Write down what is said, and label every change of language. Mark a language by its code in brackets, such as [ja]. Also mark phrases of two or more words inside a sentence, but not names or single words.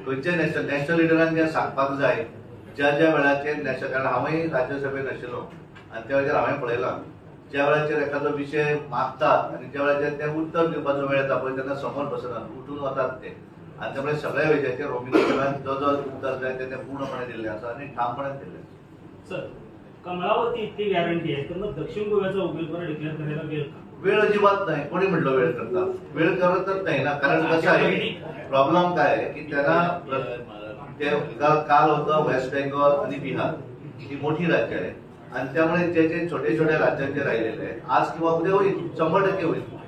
[kok] खंयचे नॅशनल लिडरान जें सांगपाक जाय ज्या ज्या वेळाचेर नॅशनल, कारण हांवूय राज्यसभेत आशिल्लो आनी त्या वेळाचेर हांवें पळयलां ज्या वेळाचेर एखादो विशय मागतात आनी ज्या वेळाचेर ते उत्तर दिवपाचो वेळ येता पळय तेन्ना समोर बसनात, उठून वतात ते. आनी त्यामुळे सगळ्या विशयाचेर होम मिनिस्टरान जो जो उत्तर जाय तें पूर्णपणे दिल्लें आसा आनी ठामपणान दिल्लें आसा. [mr] सर, कमळावरती इतकी गॅरंटी आहे तर मग दक्षिण गोव्याचा उमेदवार डिक्लेअर करायला वेळ का? वेळ अजिबात नाही. कोणी म्हटलं वेळ करतात? वेळ करतच नाही ना. कारण कसं आहे, प्रॉब्लेम काय आहे की त्यांना ते काल होतं वेस्ट बेंगॉल आणि बिहार ही मोठी राज्य आहे आणि त्यामुळे जे जे छोटे छोटे राज्यांचे राहिलेले आहे आज किंवा उद्या होईल, 100% होईल.